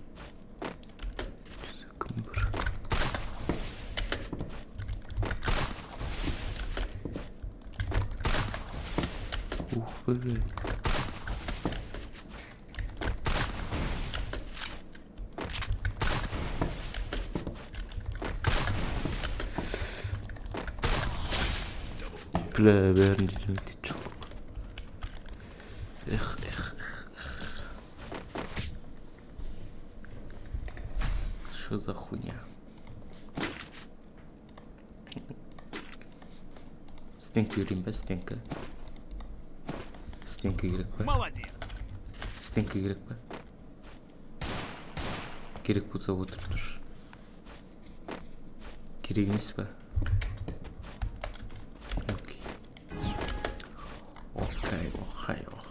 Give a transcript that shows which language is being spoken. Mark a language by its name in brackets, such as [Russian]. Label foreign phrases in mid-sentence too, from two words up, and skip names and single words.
[Kazakh] Кім бір. Ух, блядь. Бля, бәрін жетемейді жоқ. [Russian] Эх. Что за хуйня? [Kazakh] Стенка берейін ба, стенка? Стенка керек па? Молодец. Стенка керек па? Керек болса отырып тұршы. Керек емес па? Окей.